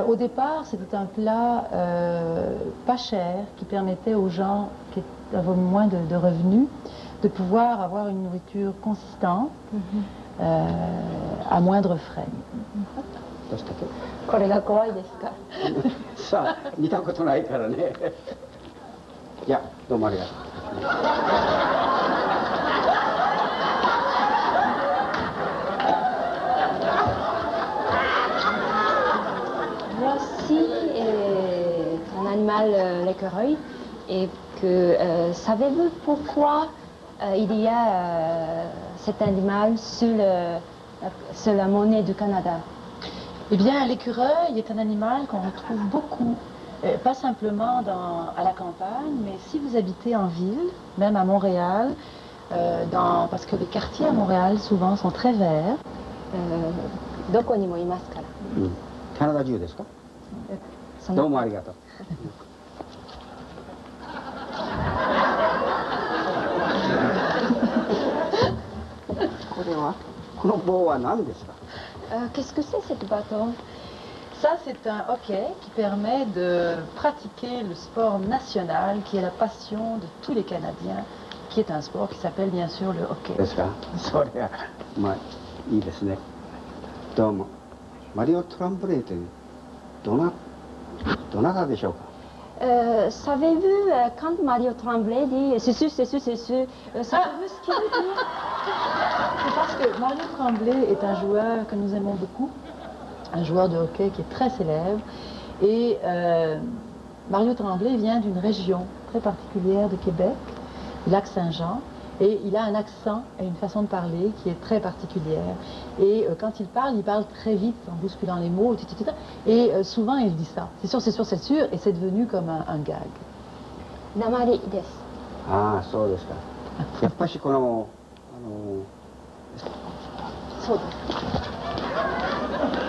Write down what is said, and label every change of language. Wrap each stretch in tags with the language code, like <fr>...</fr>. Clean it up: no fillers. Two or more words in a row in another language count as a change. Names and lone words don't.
<fr>Au départ, c'était un plat pas cher, qui permettait aux gens qui avaient moins de revenus de pouvoir avoir une nourriture consistante à moindre frais.</fr> <ja>これが怖いですか？さあ、見たことないからね。いや、どうもありがとう。</ja> <fr>Voici un animal, l'écureuil, et que savez-vous pourquoi il y a cet animal sur la monnaie du Canada? Eh bien, l'écureuil est un animal qu'on retrouve beaucoup, pas simplement à la campagne, mais si vous habitez en ville, même à Montréal, parce que les quartiers à Montréal souvent sont très verts.</fr> <ja>どこにもいますから。カナダ中ですか？どうもありがとう。これはこの棒は何ですか？</ja> <fr>Qu'est-ce que c'est cette bâton? Ça, c'est un hockey qui permet de pratiquer le sport national qui est la passion de tous les Canadiens, qui est un sport qui s'appelle bien sûr le hockey.</fr> <ja>ですか？それはまあいいですね。どうも。マリオ・トランブレーというどなたでしょうか？</ja> <fr>Savez-vous quand Mario Tremblay dit c'est sûr, savez-vous ce qu'il veut dire? C'est parce que Mario Tremblay est un joueur que nous aimons beaucoup, un joueur de hockey qui est très célèbre. Et Mario Tremblay vient d'une région très particulière de Québec, du lac Saint-Jean. Et il a un accent et une façon de parler qui est très particulière. Et quand il parle très vite, en bousculant les mots, et souvent il dit ça. C'est sûr, c'est sûr, c'est sûr, et c'est devenu comme un gag.</fr> <ja>訛りです. Ah, そうですか。やっぱしこのそうです。</ja>